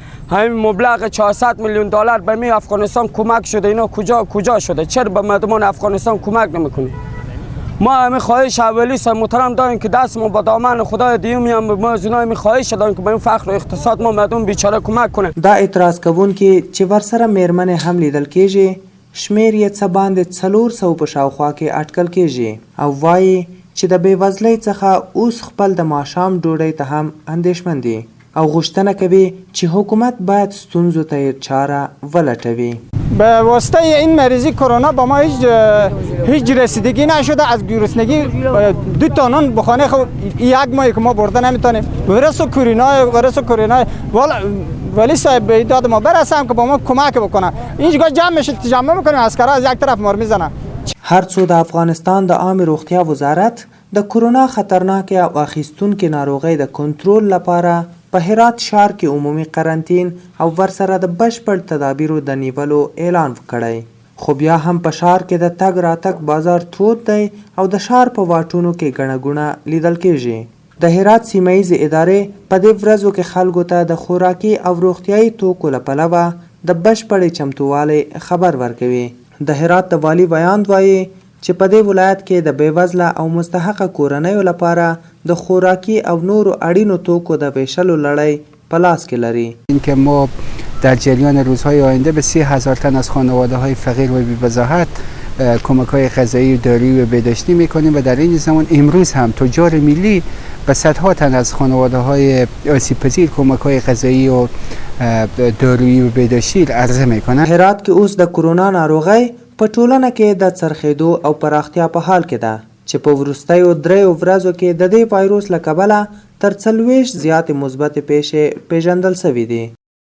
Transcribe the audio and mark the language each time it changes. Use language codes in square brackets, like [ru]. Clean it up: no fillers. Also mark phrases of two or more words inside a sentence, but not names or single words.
[fa] همین مبلغ 400 میلیون دلار به می افغانستان کمک شده، اینا کجا شده؟ چرا به مردمان افغانستان کمک نمیکنی؟ ما همین خواهش اولی محترم داریم که دست ما با دامن خدای دیومی هم ما از اینا همین خواهش داریم که به این فقر و اقتصاد ما مردم بیچاره کمک کنه. [ps] دا اعتراض کوونکي چې ورسره میرمنې هم لیدل کېږي شمېر یې څه باندې 400 په شاوخوا کې اټکل کېږي او وایي چې د بېوزلۍ څخه اوس خپل د ماښام ډوډۍ ته هم اندېښمن دي او غوښتنه کوي چې حکومت باید ستونزو ته چاره ولټوي. [fa] به واسطه این مریضی کرونا با ما هیچ رسیدگی نشده. از گرسنگی 2 تا نان بخانه خود 1 ماه که ما برده نمیتونیم. ویروس کرونا ولی صاحب به داد ما برسم که با ما کمک بکنه. اینجا جمع میشه تجمع میکنیم عسکرها از یک طرف ما رو میزنن. [ps] هر څو د افغانستان د عامه روغتیا وزارت د کرونا خطرناک او اخیستونکي ناروغۍ د کنټرول لپاره په هرات ښار کې عمومي قرنطین او ورسره د بشپړ تدابیرو د نیولو اعلان کړی. خو بیا هم په ښار کې د تګ راتګ بازار تود دی او د ښار په واټونو کې ګڼه ګوڼه لیدل کېږي. د هرات سیمه ییزې ادارې په دې ورځو کې خلکو ته د خوراکي او روغتیایي توکو له پلوه د بشپړې چمتووالي خبر ورکوي. د هرات د والي ویاند وایي چې په دې ولایت کې د بېوزله او مستحقه کورنیو لپاره د خوراکي او نورو اړینو توکو د ویشلو لړۍ په لاس کې لري. [fa] اینکه ما در جریان روزهای آینده به 30,000 تن از خانواده‌های فقیر و بی‌وضاحت کمک‌های غذایی و دارویی و بهداشتی می‌کنیم و در این زمان امروز هم تجار ملی به صدها تن از خانواده‌های آسیب‌پذیر کمک‌های غذایی و دارویی و بهداشتی عرضه می‌کنند. [ps] هرات کې اوس د کرونا ناروغۍ په ټولنه کې د څرخېدو او پراختیا په حال کې ده چې په وروستیو 3 ورځو کې د دې وایروس له کبله تر 40 زیاتې مثبتې پیښې پیژندل شوي دي.